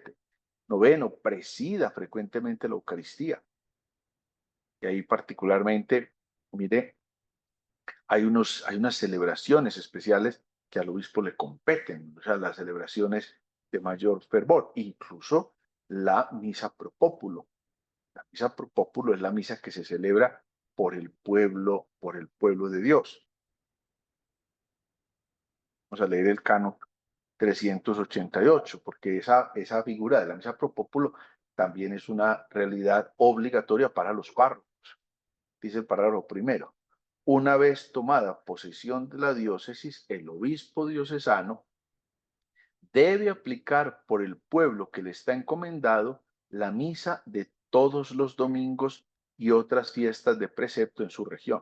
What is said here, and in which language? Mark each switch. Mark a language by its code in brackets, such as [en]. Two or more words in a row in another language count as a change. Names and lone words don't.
[es] Noveno, presida frecuentemente la Eucaristía. Y ahí particularmente, mire, hay unas celebraciones especiales que al obispo le competen, o sea, las celebraciones de mayor fervor, incluso la misa [la] pro populo. [es] La misa [la] pro populo [es] es la misa que se celebra por el pueblo de Dios. Vamos a leer el canon 388, porque esa figura de la misa [la] pro populo [es] también es una realidad obligatoria para los párrocos. Dice el párrafo primero: una vez tomada posesión de la diócesis, el obispo diocesano debe aplicar por el pueblo que le está encomendado la misa de todos los domingos y otras fiestas de precepto en su región.